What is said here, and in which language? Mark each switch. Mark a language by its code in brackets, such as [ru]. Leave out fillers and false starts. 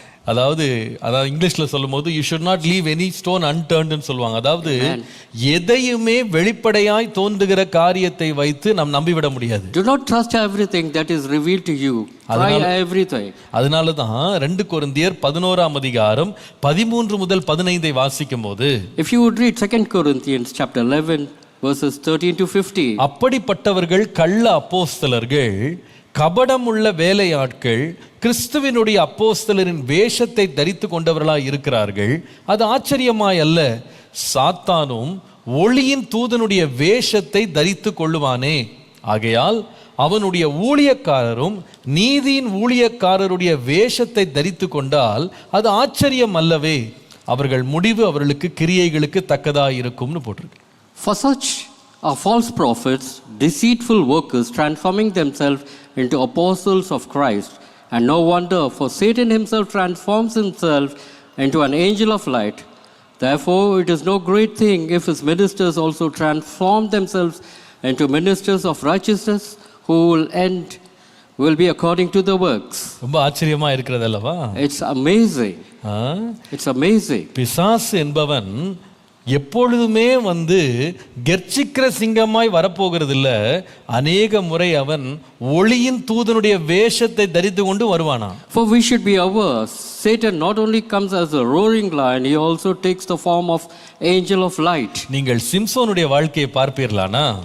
[ta] அதாவது இங்கிலீஷ்ல சொல்லும்போது [en] you should not leave any stone unturned [ta] ன்னு சொல்லுவாங்க. அதாவது எதையுமே வெளிப்படையாய் தோன்றுகிற காரியத்தை வைத்து நாம் நம்பிவிட முடியாது. [en] Do not trust everything that is revealed to you. Try everything. [ta] அதனால தான் 2 கொரிந்தியர் 11ஆம் அதிகாரம் 13 முதல் 15 வாசிக்கும்போது, [en] if you would read 2 Corinthians chapter 11 verses 13 to 15, [ta] அப்படிப்பட்டவர்கள் கள்ள அப்போஸ்தலர்கள், கபடமுள்ள வேலையாட்கள், கிறிஸ்துவினுடைய அப்போஸ்தலரின் வேஷத்தை தரித்து கொண்டவர்களாய் இருக்கிறார்கள். அது ஆச்சரியமாய் அல்ல, சாத்தானும் ஒளியின் தூதனுடைய வேஷத்தை தரித்து கொள்ளுவானே. ஆகையால் அவனுடைய ஊழியக்காரரும் நீதியின் ஊழியக்காரருடைய வேஷத்தை தரித்து கொண்டால் அது ஆச்சரியம் அல்லவே. அவர்கள் முடிவு அவர்களுக்கு கிரியைகளுக்கு தக்கதாய் இருக்கும்னு போட்டிருக்கு. [en] For such are false prophets, deceitful workers, transforming themselves into apostles of Christ. And no wonder, for Satan himself transforms himself into an angel of light. Therefore, it is no great thing if his ministers also transform themselves into ministers of righteousness, who will be according to the works. [ta] ரொம்ப ஆச்சரியமா இருக்கிறது அல்லவா? [en] It's amazing. It's amazing. [ta] பிசாசு என்பவன் எப்பொழுதுமே கெர்ச்சிக்கிற சிங்கமாய் வரப்போகிறது இல்ல, அநேக முறை அவன் ஒளியின் தூதனுடைய வேஷத்தை தரித்து கொண்டு வருவானா. [en] For we should be aware, Satan not only comes as a roaring lion, he also takes the form of angel of light. [ta] நீங்கள் சிம்சோனுடைய வாழ்க்கையை பார்ப்பீர்களானா?